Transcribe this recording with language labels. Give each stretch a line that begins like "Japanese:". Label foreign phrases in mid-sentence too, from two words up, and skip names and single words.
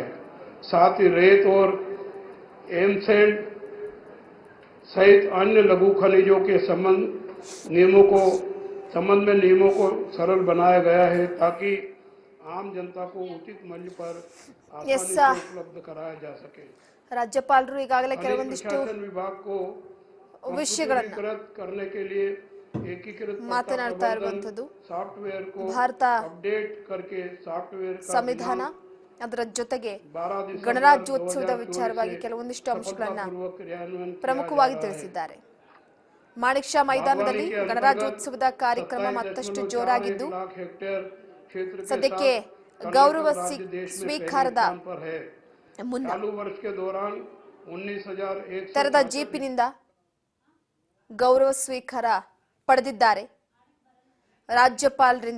Hindi: साथ ही रेत और एमसैंड सहित अन्य लघु खनिजों के संबंध में नियमों को सरल बनाया गया है, ताकि आम जनता को उचित मूल्य पर आसानी से उपलब्ध कराया जा सके।
Kannada: राज्यपालರು ಈಗಾಗಲೇ ಕೆಲವೊಂದಿಷ್ಟು
Hindi: विभाग को
Kannada: ವಿಷಯಗಳನ್ನು
Hindi: करने के लिए एकीकृत
Kannada: ಮಾತನಾಡ್ತಾ ಇರುವಂತದ್ದು.
Hindi: सॉफ्टवेयर को
Kannada: ಭಾರತ
Hindi: अपडेट करके सॉफ्टवेयर
Kannada: ಸಂವಿಧಾನ ಅದರ ಜೊತೆಗೆ ಗಣರಾಜ್ಯೋತ್ಸವದ ವಿಚಾರವಾಗಿ ಕೆಲವೊಂದಿಷ್ಟು ಅಂಶಗಳನ್ನ ಪ್ರಮುಖವಾಗಿ ತಿಳಿಸಿದ್ದಾರೆ. ಮಾಣಿಕ್ ಮೈದಾನದಲ್ಲಿ ಗಣರಾಜ್ಯೋತ್ಸವದ ಕಾರ್ಯಕ್ರಮ ಮತ್ತಷ್ಟು ಜೋರಾಗಿದ್ದು ಸದ್ಯಕ್ಕೆ ಗೌರವ ಸ್ವೀಕಾರದ ಮುನ್ನ ತೆರೆದ ಜೀಪಿನಿಂದ ಗೌರವ ಸ್ವೀಕಾರ ಪಡೆದಿದ್ದಾರೆ ರಾಜ್ಯಪಾಲರಿಂದ.